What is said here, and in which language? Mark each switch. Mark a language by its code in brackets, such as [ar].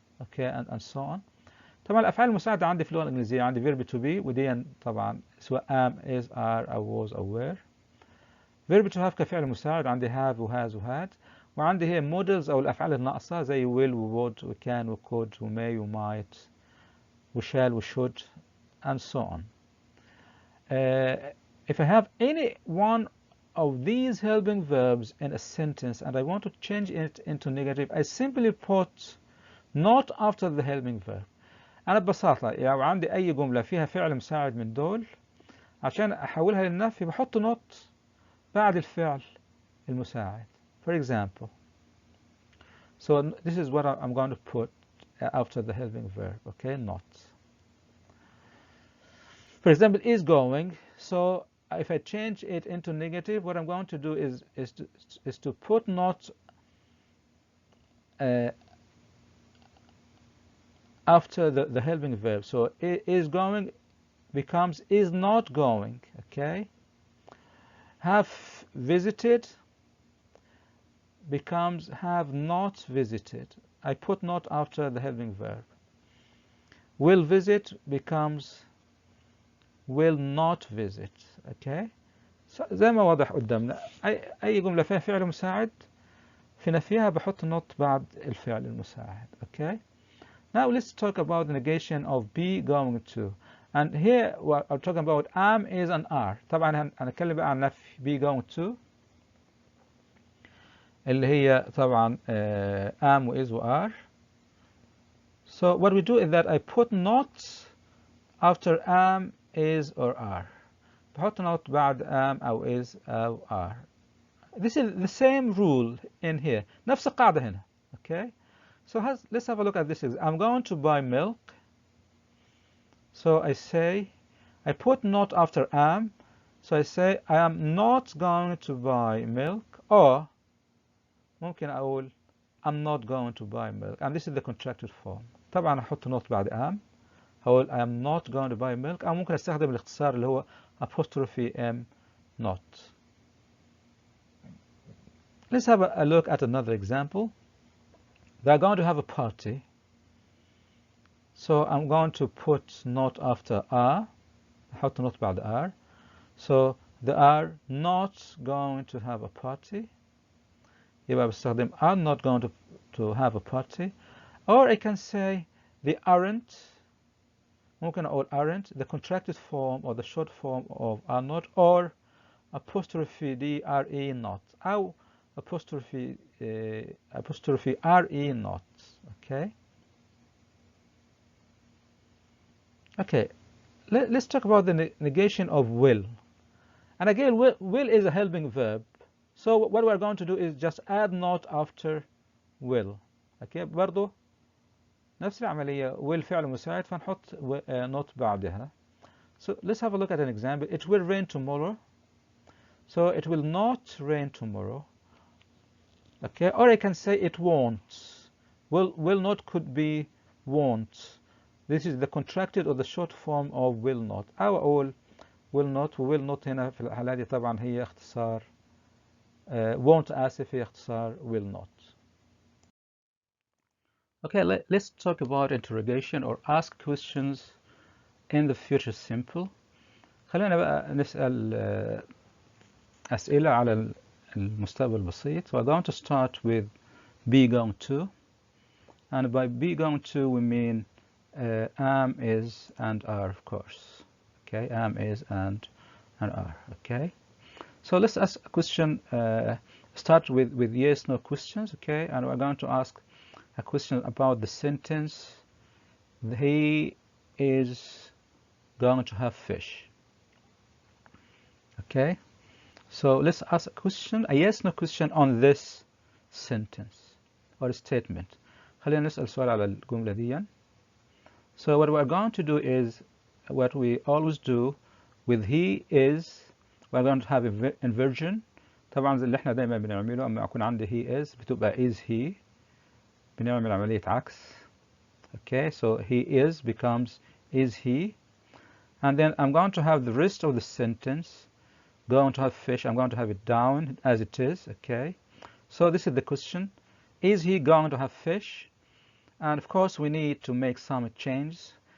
[en] Okay, and so on. [ar] طبعا الأفعال المساعدة عندي في اللغة الإنجليزية عندي verb to be، ودي طبعا سواء am, is, are, أو was أو were. verb to have كفعل مساعد عندي have وhas وhad، وعندي هي models أو الأفعال الناقصة زي will وwould وcan وcould وmay وmight وshall وshould [en] and so on. If I have any one of these helping verbs in a sentence and I want to change it into negative, I simply put not after the helping verb. [ar] أنا ببساطة لو عندي أي جملة فيها فعل مساعد من دول، عشان أحولها للنفي بحط not بعد الفعل المساعد. [en] For example, so this is what I'm going to put after the helping verb. Okay, not. For example, is going. So if I change it into negative, what I'm going to do is to put not after the helping verb. So is going becomes is not going. Okay. Have visited becomes have not visited. I put not after the helping verb. Will visit becomes will not visit. Okay. [ar] So زي ما واضح قدامنا أي جملة فيها فعل مساعد في نفيها بحط not بعد الفعل المساعد. [en] Okay. Now let's talk about the negation of be going to. And here I'm talking about am, is, and are. [ar] طبعا هنتكلم بقى عن نفي be going to اللي هي طبعا am و is و are. [en] So what we do is that I put not after am, is, or are. [ar] بحط not بعد am أو is أو are. [en] This is the same rule in here. [ar] نفس القاعدة هنا. Okay. [en] So let's have a look at this. I'm going to buy milk. So I say, I put not after am. So I say, I am not going to buy milk. Or [ar] ممكن أقول [en] I'm not going to buy milk. And this is the contracted form. [ar] طبعا أحط not بعد am. هقول [en] I am not going to buy milk. [ar] أو ممكن أستخدم الاختصار اللي هو apostrophe m not. [en] Let's have a look at another example. They're going to have a party. So I'm going to put not after are. [ar] أحط not بعد are. [en] So they are not going to have a party. [ar] يبقى بستخدم [en] are not going to have a party. Or I can say they aren't. [ar] ممكن أقول [en] aren't, the contracted form or the short form of are not, or apostrophe D RE not أو apostrophe RE not. Okay. Okay. Let's talk about the negation of will. And again, will is a helping verb. So what we're going to do is just add not after will. Okay. [ar] برضو نفس العملية will فعل مساعد فنحط not بعدها. [en] So let's have a look at an example. It will rain tomorrow. So it will not rain tomorrow. Okay. Or I can say it won't. Will not could be won't. This is the contracted or the short form of will not. [ar] أو أقول [en] will not. [ar] will not هنا في الحالة دي طبعا هي اختصار won't آسف هي اختصار will not. [en] Okay, let's talk about interrogation or ask questions in the future simple. [ar] خلينا بقى نسأل أسئلة على المستقبل البسيط. [en] We're going to start with be going to. And by be going to we mean am, is, and are, of course. Okay, am, is, and are. Okay. So let's ask a question. Start with yes, no questions. Okay, and we're going to ask a question about the sentence. He is going to have fish. Okay. So let's ask a question, a yes, no question on this sentence or statement. [ar] خلينا نسأل سؤال على الجملة دي. [en] So what we're going to do is what we always do with he is. We're going to have inversion. [ar] طبعا زي اللي احنا دايما بنعمله اما يكون عندي he is بتبقى is he. بنعمل عملية عكس. [en] Okay, so he is becomes is he. And then I'm going to have the rest of the sentence. Going to have fish. I'm going to have it down as it is. Okay. So this is the question. Is he going to have fish? And of course we need to make some changes.